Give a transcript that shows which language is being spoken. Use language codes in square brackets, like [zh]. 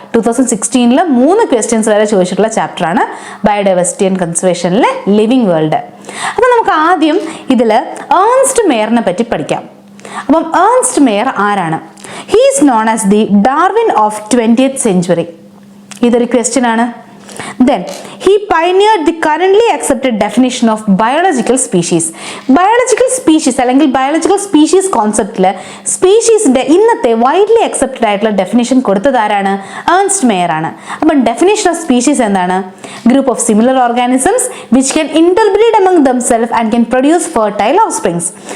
[ml] 2016 3 questions വരെ ചോദിച്ചിട്ടുള്ള ചാപ്റ്ററാണ് ബയോഡൈവേഴ്സിറ്റി ആൻഡ് കൺസർവേഷനിലെ ലിവിങ് വേൾഡ്. അപ്പം നമുക്ക് ആദ്യം ഇതിൽ ഏൺസ്റ്റ് മേയറിനെ പറ്റി പഠിക്കാം. അപ്പം ഏൺസ്റ്റ് മേയർ ആരാണ്? [en] He is known as the Darwin of 20th century. [ml] ഇതൊരു ക്വസ്റ്റ്യൻ ആണ്. [en] Then he pioneered the currently accepted definition of biological species. [ml] Biological species അല്ലെങ്കിൽ biological species കോൺസെപ്റ്റില് സ്പീഷീസിന്റെ ഇന്നത്തെ വൈഡ്ലി അക്സെപ്റ്റഡ് ആയിട്ടുള്ള ഡെഫിനിഷൻ കൊടുത്തത് ആരാണ്? ഏൺസ്റ്റ് മേയർ ആണ്. അപ്പം ഡെഫിനിഷൻ ഓഫ് സ്പീഷീസ് എന്താണ്? [en] Group of similar organisms which can interbreed among themselves and can produce fertile offsprings.